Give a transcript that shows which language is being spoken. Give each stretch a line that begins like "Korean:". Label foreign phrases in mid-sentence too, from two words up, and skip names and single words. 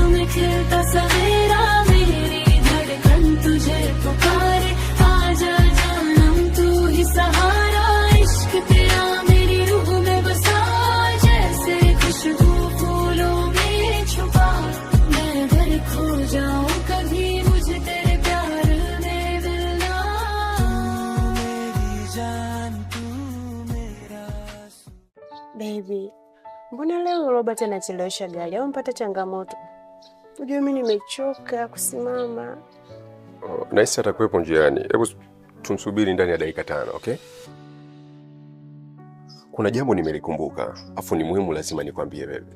Hindi: में खिलता सवेरा मेरी धड़कन तुझे पुकारे आजा जानम तू ही सहारा इश्क तेरा मेरी रूह में बसा जैसे खुशबू फूलों में छुपा खो जाऊं कभी मुझे तेरे प्यार में मिलना मेरी जान तू मेरा
Swahili: Baby, mbona leo Robert anachelewesha gari? Au mpata changamoto? Unajua mimi nimechoka kusimama. Naisi atakuwepo njiani. Hebu tumsubiri ndani ya dakika 5, okay? Kuna jambo nimelikumbuka, afu ni muhimu lazima nikwambie baby.